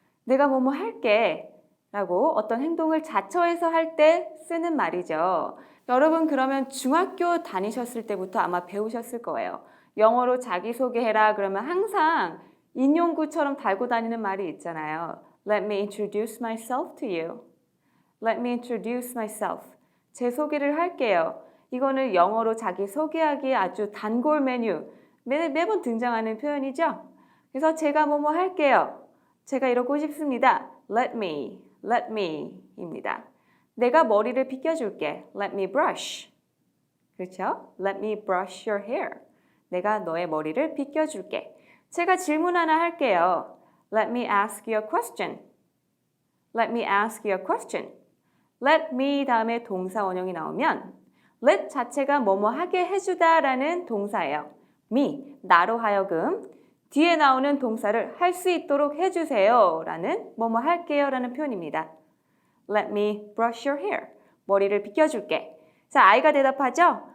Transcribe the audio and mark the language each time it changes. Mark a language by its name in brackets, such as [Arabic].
[Korean] 내가 뭐뭐 할게 라고 어떤 행동을 자처해서 할 때 쓰는 말이죠. 여러분 그러면 중학교 다니셨을 때부터 아마 배우셨을 거예요. 영어로 자기소개해라 그러면 항상 인용구처럼 달고 다니는 말이 있잖아요. [English] Let me introduce myself to you. Let me introduce myself. [Korean] 제 소개를 할게요. 이거는 영어로 자기소개하기에 아주 단골 메뉴, 매번 등장하는 표현이죠. 그래서 제가 뭐뭐 할게요. 제가 이러고 싶습니다. Let me 입니다. 내가 머리를 빗겨줄게. [English] Let me brush. [Korean] 그렇죠? [English] Let me brush your hair. [Korean] 내가 너의 머리를 빗겨줄게. 제가 질문 하나 할게요. [English] Let me ask you a question. Let me ask you a question. [Korean] Let me 다음에 동사 원형이 나오면 let 자체가 뭐뭐 하게 해주다 라는 동사예요. me, 나로 하여금 뒤에 나오는 동사를 할 수 있도록 해주세요 라는 뭐뭐 할게요 라는 표현입니다. [English] Let me brush your hair. [Korean] 머리를 빗겨줄게. 자, 아이가 대답하죠?